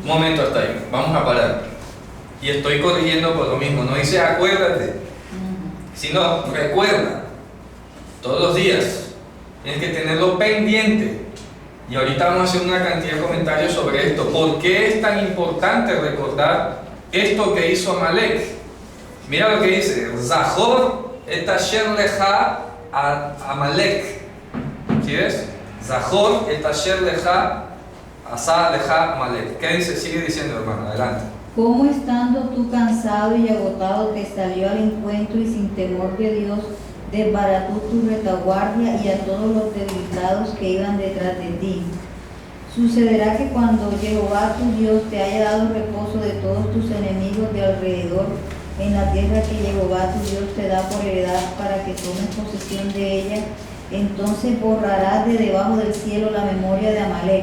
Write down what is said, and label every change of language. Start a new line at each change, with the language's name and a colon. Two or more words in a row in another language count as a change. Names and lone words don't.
Spanish: Un momento hasta ahí, vamos a parar. Y estoy corrigiendo por lo mismo, no dice acuérdate, sino recuerda. Todos los días tienes que tenerlo pendiente. Y ahorita vamos a hacer una cantidad de comentarios sobre esto. ¿Por qué es tan importante recordar esto que hizo Amalek? Mira lo que dice:
Hebrew: זכור את אשר לך עמלק.
Spanish: ¿Sí ves?
Hebrew: זכור את אשר לך עשה לך עמלק.
Spanish: ¿Qué dice? Sigue diciendo, hermano, adelante. Cómo estando tú cansado y agotado te salió al encuentro y sin temor de Dios desbarató tu retaguardia y a todos los debilitados que iban detrás de ti. Sucederá que cuando Jehová tu Dios te haya dado reposo de todos tus enemigos de alrededor en la tierra que Jehová tu Dios te da por heredad para que tomes posesión de ella, entonces borrarás de debajo del cielo la memoria de Amalek.